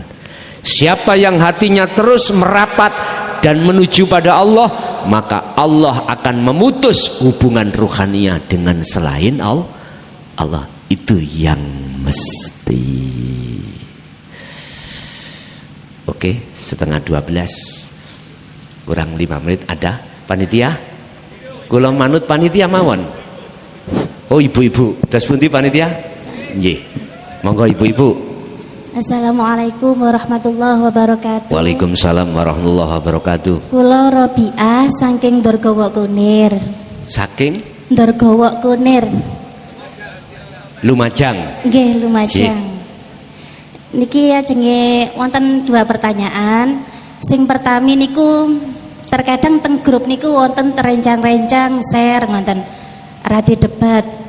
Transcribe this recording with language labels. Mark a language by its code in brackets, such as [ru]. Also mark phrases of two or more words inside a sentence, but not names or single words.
[id] Siapa yang hatinya terus merapat dan menuju pada Allah, maka Allah akan memutus hubungan ruhania dengan selain Allah. Itu yang mesti. Oke, 11:30 kurang 5 menit. Ada panitia? [jv] Kula manut panitia mawon. Oh, ibu-ibu, das pundi panitia? Nggih. Monggo ibu-ibu. [ar] السلام عليكم ورحمة الله وبركاته. وعليكم السلام ورحمة الله وبركاته. [jv] Kula Robiah saking Ndargawa Kunir. Saking Ndargawa Kunir. Lumajang. Nggih, Lumajang. Niki ajenge wonten 2 pertanyaan. Sing pertami niku terkadang teng grup niku wonten terencang-rencang share ngoten radi debat.